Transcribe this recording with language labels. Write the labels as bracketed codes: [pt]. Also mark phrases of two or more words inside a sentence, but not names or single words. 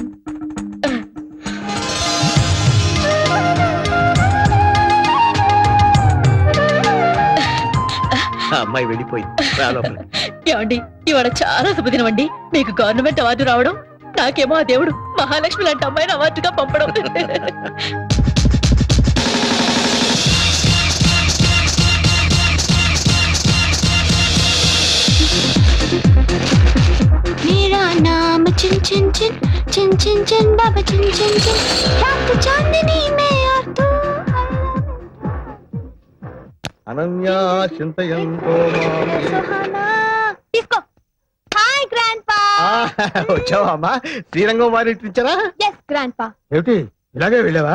[te] ఆ అమ్మాయి వెళ్ళిపోయింది. రా లోపలికి. ఏమండి, ఇవాళ చాలా శుభదినం అండి. మీకు [en] government award [te] రావడం, నాకేమో ఆ దేవుడు మహాలక్ష్మి లాంటి అమ్మాయిని అవార్డుగా పంపడం. [hi] मेरा नाम चिन चिन चिन चिन चिन चिन बाबा चिन चिन चिन रात चांदनी में और तू [te] అనన్యా చింతయంతో सुहाना తీసుకో. [en] hi grandpa. [te] వచ్చావా అమ్మా? శ్రీరంగం వారి ఇచ్చారా? [en] yes grandpa. [te] ఏమిటి ఇలాగే వెళ్ళావా?